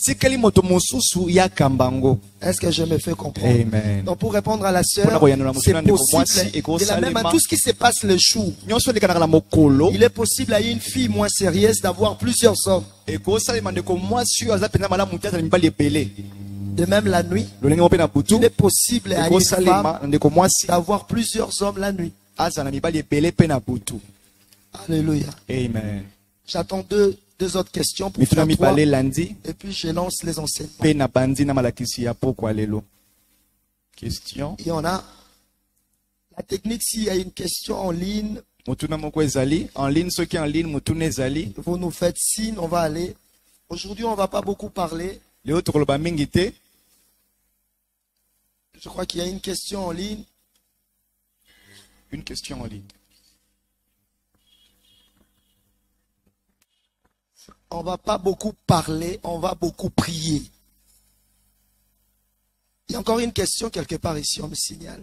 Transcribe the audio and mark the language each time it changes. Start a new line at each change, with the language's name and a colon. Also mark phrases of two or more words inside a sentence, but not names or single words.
French: Est-ce que je me fais comprendre? Amen. Donc pour répondre à la sœur, c'est possible. De la même à tout ce qui se passe le jour, il est possible à une fille moins sérieuse d'avoir plusieurs hommes. De même la nuit,
Lingala: lolenge mpe na butu
French: il est possible à une
Lingala: ekosalema
French: femme
Lingala: ndeko mwasi
French: d'avoir plusieurs hommes la nuit.
Lingala: aza na mibali ebele mpe na butu.
French: Alléluia. Amen. J'attends deux autres questions pour
Lingala: mituna
French: faire trois,
Lingala: mibale elandi
French: et puis je lance les enseignements.
Lingala: mpe na bandi na malakisi ya pokwa lelo.
French: Question. Il y en a. La technique, s'il y a une question en ligne,
Lingala: Mutuna moko ezali
French: en ligne, ceux qui en ligne
Lingala: mutuna ezali.
French: vous nous faites signe, on va aller. Aujourd'hui, on ne va pas beaucoup parler.
Lingala: Leo tokoloba mingi te.
French: Je crois qu'il y a une question en ligne. Une question en ligne. On ne va pas beaucoup parler, on va beaucoup prier. Il y a encore une question quelque part ici, on me signale.